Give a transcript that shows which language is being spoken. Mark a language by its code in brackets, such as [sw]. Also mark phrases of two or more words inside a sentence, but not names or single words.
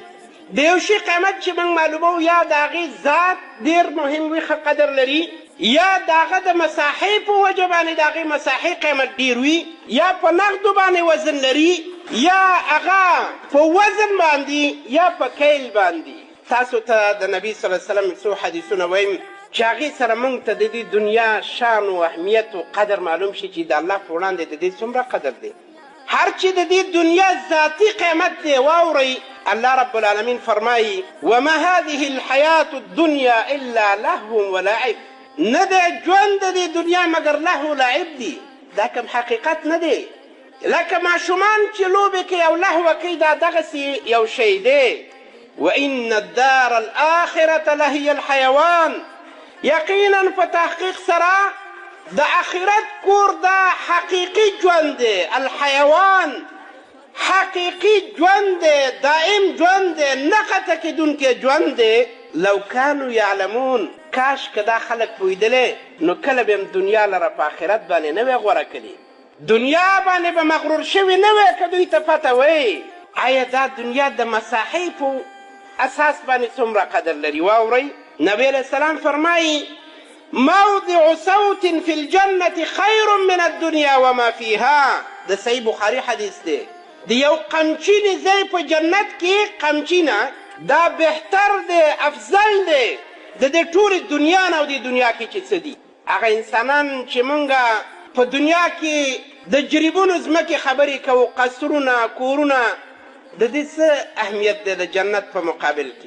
[ps] د یو شي قیمت چې موږ معلوموو، یا د هغې ذات ډېر مهم وي، ښه قدر لري، یا د هغه د مساحې په وجه باندې د هغې مساحې قیمت ډېر وي، یا په نغدو باندې وزن لري، یا هغه په وزن باندې یا په کیل باندې. تاسو ته د نبي [ar] صلی الله علیه وسلم [ps] څو حدیثونه وایم چې هغې سره موږ ته د دې دنیا شان و اهمیت و قدر معلوم شي چې د الله په وړاندې د دې څومره قدر دی. هر چې د دې دنیا ذاتي قیمت دی واورئ. الله رب العالمین فرمایي [ar] وما هذه الحیاة الدنیا الا لهو ولعب، [ps] نه دی ژوند د دې دنیا مګر لهو لعب دی. دا کوم حقیقت نه دی، لکه ماشومان چې لوبې کوي او لهوه کوي، دا دغسې یو شی دی. [ar] وان الدار الاخرة لهي الحیوان، [ps] یقینا په تحقیق سره د آخرت کور دا حقیقي ژوند دی، الحیوان حقیقي ژوند دی، دائم ژوند دی، نه قطع کېدونکی ژوند دی. [ar] لو کانو یعلمون، [ps] کاش که دا خلک پوهېدلی نو کله به هم دنیا لره په آخرت باندې نه وی غوره کړي. دنیا باندې به مغرور شوي نه وی که دوی ته پته وی آیا دا دنیا د مساحي په اساس باندې څومره قدر لري. واورئ نبی علیه السلام فرمایي [ar] موضع صوت في الجنة خير من الدنيا وما فيها. [ps] د صحیح بخاري حدیث دی. د یو قمچینې ځای په جنت کې قمچینه دا بهتر دی افضل دی د دې ټولې دنیا نه او د دنیا کې چې څه دي. هغه انسانان چې مونږ په دنیا کې د جریبونو ځمکې خبرې کوو قصرونه کورونه د دې څه اهمیت دی د جنت په مقابل کې.